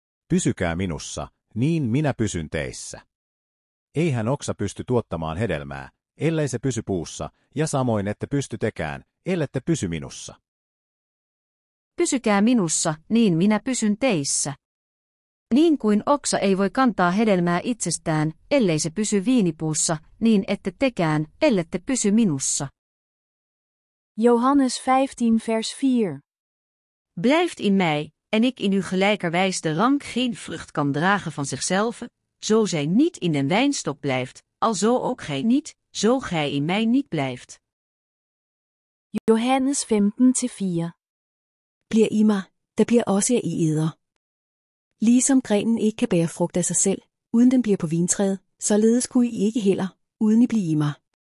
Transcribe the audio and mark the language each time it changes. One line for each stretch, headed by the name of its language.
Finnish: Pysykää minussa, niin minä pysyn teissä. Eihän oksa pysty tuottamaan hedelmää, ellei se pysy puussa, ja samoin ette pysty tekään, ellette pysy minussa. Pysykää minussa, niin minä pysyn teissä. Niin kuin oksa ei voi kantaa hedelmää itsestään, ellei se pysy viinipuussa, niin ette tekään, ellette pysy minussa. Johannes 15:4.
Dutch: Blijft in mij, en ik in u gelijkerwijs de rank geen vrucht kan dragen van zichzelf, zo zij niet in den wijnstok blijft, alzo ook gij niet, zo gij in mij niet blijft. Johannes 15:4.
Danish: Bliver i mig, der bliver også jeg i eder. Ligesom grenen ikke kan bære frugt af sig selv, uden den bliver på vintræet, således kunne I ikke heller, uden I blive i mig.